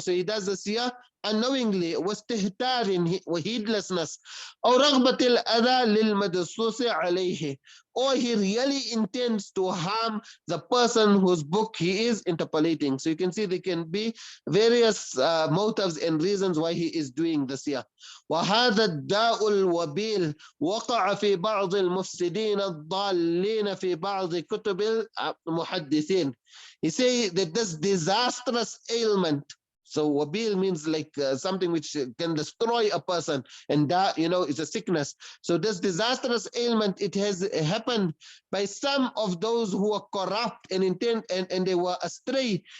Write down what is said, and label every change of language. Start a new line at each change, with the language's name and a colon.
English: So he does this here unknowingly,
Arabic: واستهتار
English: وheedlessness,
Arabic: أو رغبة الأذى للمدسوس عليه,
English: or he really intends to harm the person whose book he is interpolating. So you can see there can be various motives and reasons why he is doing this here.
Arabic: وهذا الداء الوبيل وقع في بعض المفسدين الضالين في بعض كتب المحدثين.
English: He say that this disastrous ailment, so wabil means like something which can destroy a person, and that, you know, is a sickness. So this disastrous ailment, it has happened by some of those who are corrupt and intent, and they were astray.